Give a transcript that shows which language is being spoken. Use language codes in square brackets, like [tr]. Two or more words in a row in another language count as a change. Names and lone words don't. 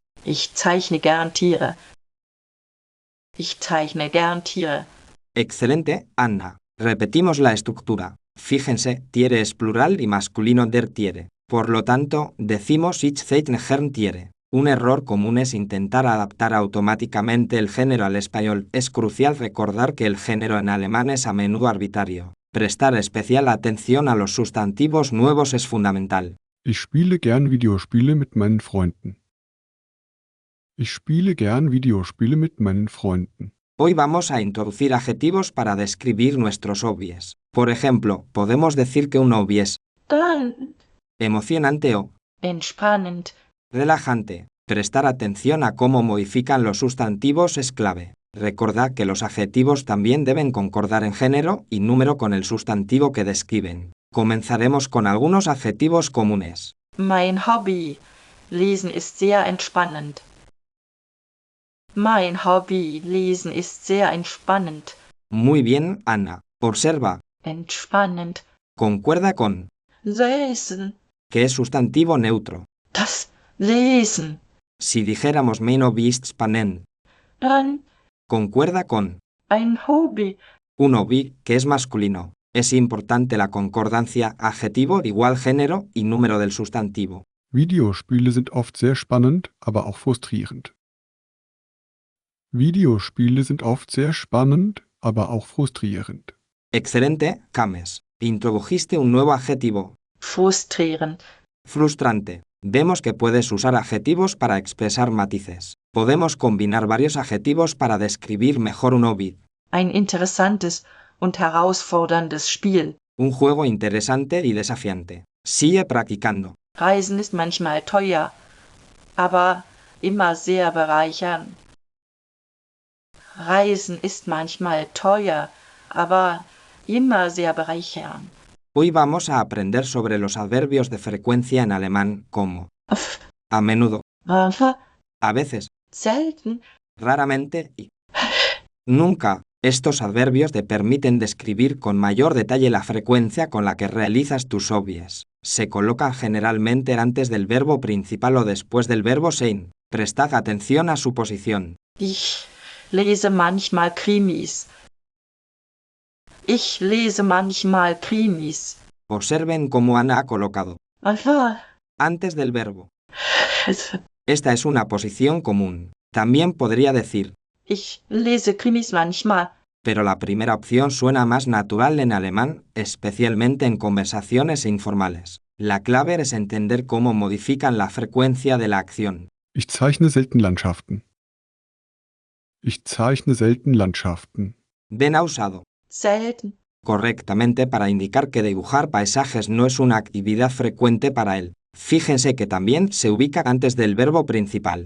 [de] Ich zeichne gern Tiere. Ich zeichne gern Tiere. [es] Excelente, Anna. Repetimos la estructura. Fíjense, Tiere es plural y masculino [de] der Tiere. [es] Por lo tanto, decimos [de] Ich zeichne gern Tiere. [es] Un error común es intentar adaptar automáticamente el género al español. Es crucial recordar que el género en alemán es a menudo arbitrario. Prestar especial atención a los sustantivos nuevos es fundamental. [de] Ich spiele gern Videospiele mit meinen Freunden. Ich spiele gern Videospiele mit meinen Freunden. [es] Hoy vamos a introducir adjetivos para describir nuestros hobbies. Por ejemplo, podemos decir que un hobby es [de] Dann [es] emocionante o [de] entspannend. [es] relajante. Prestar atención a cómo modifican los sustantivos es clave. Recordad que los adjetivos también deben concordar en género y número con el sustantivo que describen. Comenzaremos con algunos adjetivos comunes. [de] Mein Hobby. Lesen ist sehr entspannend. Mein Hobby. Lesen ist sehr entspannend. [es] Muy bien, Ana. Observa. [de] Entspannend. [es] Concuerda con, [de] Lesen. [es] que es sustantivo neutro. [de] Das Lesen. [es] Si dijéramos [de] mein Hobby ist spannend, Dann [es] concuerda con, [de] ein Hobby. [es] un hobby, que es masculino. Es importante la concordancia adjetivo igual género y número del sustantivo. [de] Videospiele sind oft sehr spannend, aber auch frustrierend. Videospiele sind oft sehr spannend, aber auch frustrierend. [es] Excelente, James. Introdujiste un nuevo adjetivo, [de] Frustrierend. [es] frustrante. Vemos que puedes usar adjetivos para expresar matices. Podemos combinar varios adjetivos para describir mejor un hobby. [de] Ein interessantes und herausforderndes Spiel. [es] Un juego interesante y desafiante. Sigue practicando. [de] Reisen ist manchmal teuer, aber immer sehr bereichernd. Reisen ist manchmal teuer, aber immer sehr bereichernd. [es] Hoy vamos a aprender sobre los adverbios de frecuencia en alemán como a menudo, a veces, [de] Selten. [es] raramente y nunca. Estos adverbios te permiten describir con mayor detalle la frecuencia con la que realizas tus hobbies. Se colocan generalmente antes del verbo principal o después del verbo sein. Prestad atención a su posición. [de] Ich lese manchmal Krimis. Ich lese manchmal Krimis. [es] Observen cómo Ana ha colocado [de] Einfach. [es] antes del verbo. Es- Esta es una posición común. También podría decir, [de] Ich lese Krimis manchmal. [es] pero la primera opción suena más natural en alemán, especialmente en conversaciones informales. La clave es entender cómo modifican la frecuencia de la acción. [de] Ich zeichne selten Landschaften. Ich zeichne selten Landschaften. [es] Ben ha usado [de] Selten. [es] correctamente para indicar que dibujar paisajes no es una actividad frecuente para él. Fíjense que también se ubica antes del verbo principal.